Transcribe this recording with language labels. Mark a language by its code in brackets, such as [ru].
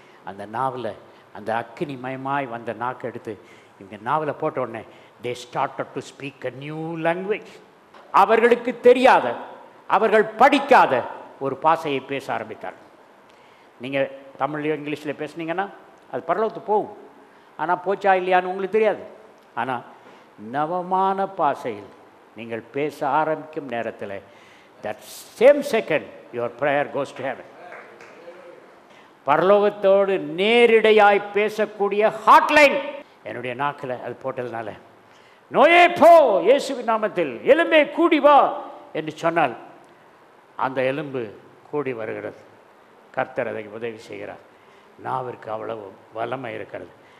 [ta] அந்த நாவில் அந்த அக்கினி மயமாய் வந்த நாக்கு எடுத்து இவங்க நாவில் போட்ட உடனே [en] they started to speak a new language. [ta] அவர்களுக்கு தெரியாத, அவர்கள் படிக்காத ஒரு பாஷையை பேச ஆரம்பித்தார். நீங்கள் தமிழ்லையோ இங்கிலீஷில் பேசுனீங்கன்னா அது பரலோகத்துக்கு போகும். ஆனால் போச்சா இல்லையான்னு உங்களுக்கு தெரியாது. ஆனால் நவமான பாஷையில் நீங்கள் பேச ஆரம்பிக்கும் நேரத்தில் [en] that same second your prayer goes to heaven. [ta] பரலோகத்தோடு நேரிடையாய் பேசக்கூடிய ஹாட்லைன் என்னுடைய நாக்கில் அது போட்டதுனால, நோயே போ இயேசுவின் நாமத்தில், எலும்பே கூடி வா என்று சொன்னால் அந்த எலும்பு கூடி வருகிறது. கர்த்தர் அதை உதவி செய்கிறார். நாவிற்கு அவ்வளவு வல்லமை இருக்கிறது.